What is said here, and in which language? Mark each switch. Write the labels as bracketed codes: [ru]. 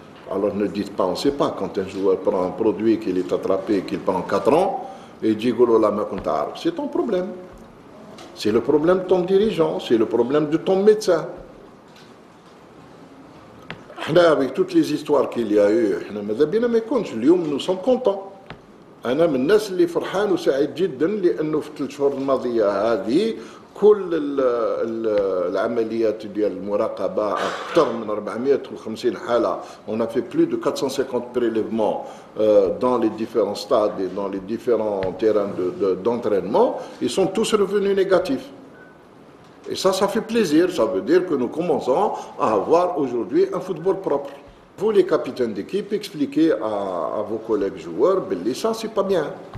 [fr] Alors ne dites pas, on ne sait pas, quand un joueur prend un produit qu'il est attrapé, qu'il prend 4 ans, et dit c'est ton problème. C'est le problème de ton dirigeant, c'est le problème de ton médecin. Avec toutes les histoires qu'il y a eu, nous sommes contents. [ar] أنا من الناس اللي فرحان وسعيد جدا لأنه في 3 شهور الماضية هذه كل العمليات ديال المراقبة أكثر من 450 حالة. [fr] On a fait plus de 450 prélèvements dans les différents stades et dans les différents terrains d'entraînement. Ils sont tous revenus négatifs. Et ça fait plaisir. Ça veut dire que nous commençons à avoir aujourd'hui un football propre. Vous, les capitaines d'équipe, expliquez à vos collègues joueurs, ça, c'est pas bien.